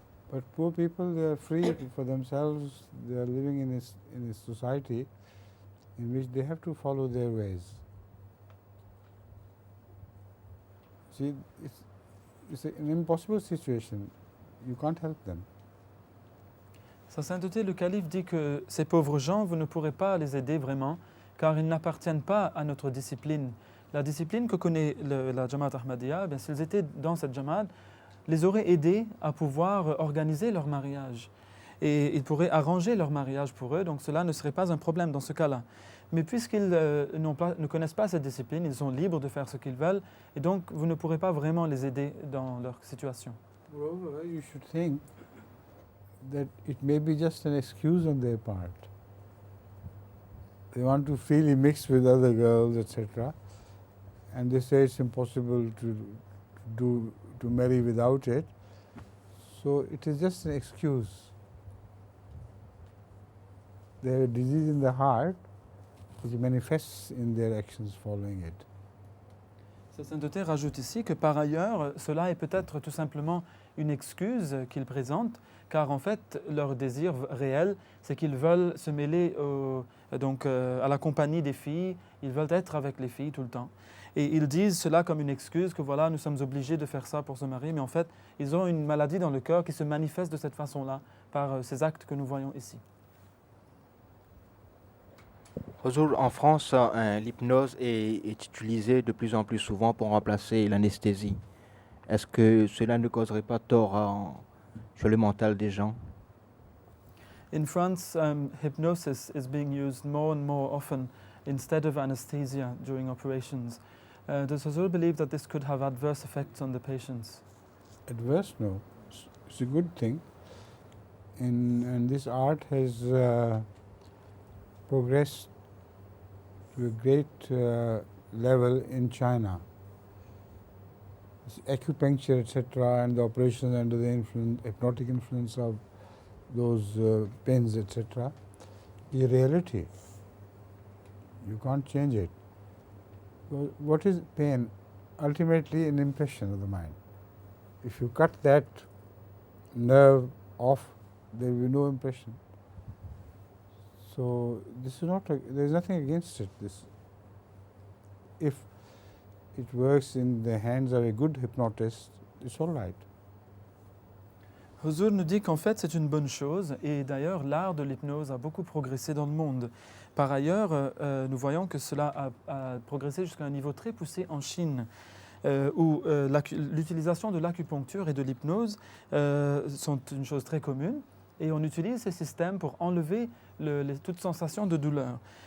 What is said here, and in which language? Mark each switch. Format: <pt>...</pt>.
<en>But poor people, they are free for themselves. They are living in a society in which they have to follow their ways. See, it's an impossible situation. You can't help them.</en> <fr>Sa sainteté, le calife dit que ces pauvres gens, vous ne pourrez pas les aider vraiment, car ils n'appartiennent pas à notre discipline. La discipline que connaît la Jamaat Ahmadiyya, bien, s'ils étaient dans cette Jamaat, les aurait aidés à pouvoir organiser leur mariage. Et ils pourraient arranger leur mariage pour eux, donc cela ne serait pas un problème dans ce cas-là. Mais puisqu'ils ne connaissent pas cette discipline, ils sont libres de faire ce qu'ils veulent, et donc vous ne pourrez pas vraiment les aider dans leur situation.</fr> <en>Moreover, you should think that it may be just an excuse on their part. They want to freely mix with other girls, etc. And they say it's impossible to marry without it. So it is just an excuse. They have a disease in the heart which manifests in their actions following it.</en> <fr>Sa sainteté rajoute ici que par ailleurs, cela est peut-être tout simplement une excuse qu'ils présentent, car en fait, leur désir réel, c'est qu'ils veulent se mêler à la compagnie des filles, ils veulent être avec les filles tout le temps. Et ils disent cela comme une excuse, que voilà, nous sommes obligés de faire ça pour se marier, mais en fait, ils ont une maladie dans le cœur qui se manifeste de cette façon-là, par ces actes que nous voyons ici. En France, l'hypnose est utilisée de plus en plus souvent pour remplacer l'anesthésie. Est-ce que cela ne causerait pas tort sur le mental des gens?</fr> <en>In France, hypnosis is being used more and more often instead of anesthesia during operations. Does Huzour believe that this could have adverse effects on the patients? Adverse? No. It's a good thing. And this art has progressed to a great level in China. Acupuncture, etc., and the operations under the hypnotic influence of those pins, etc., is a reality. You can't change it. What is pain? Ultimately, an impression of the mind. If you cut that nerve off, there will be no impression. So this is not. There is nothing against it. If it works in the hands of a good hypnotist, it's all right.</en> <fr>Huzour nous dit qu'en fait c'est une bonne chose, et d'ailleurs l'art de l'hypnose a beaucoup progressé dans le monde. Par ailleurs, nous voyons que cela a progressé jusqu'à un niveau très poussé en Chine, où l'utilisation de l'acupuncture et de l'hypnose sont une chose très commune, et on utilise ces systèmes pour enlever toute sensation de douleur.</fr>